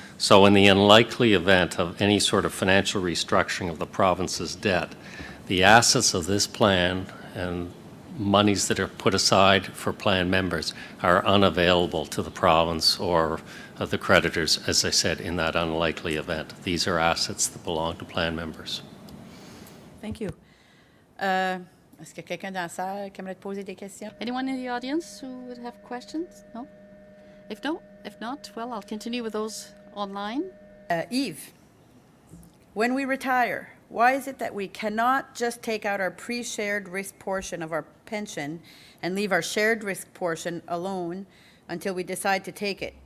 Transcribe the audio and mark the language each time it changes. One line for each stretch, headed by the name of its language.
English: So in the unlikely event of any sort of financial restructuring of the province's debt, the assets of this plan and monies that are put aside for plan members are unavailable to the province or the creditors, as I said, in that unlikely event. These are assets that belong to plan members. Thank you.
French: Est-ce que quelqu'un dans la salle qui aimerait te poser des questions?
English: Anyone in the audience who would have questions? No? If not, well, I'll continue with those online. Yves, when we retire, why is it that we cannot just take out our pre-shared risk portion of our pension and leave our shared risk portion alone until we decide to take it?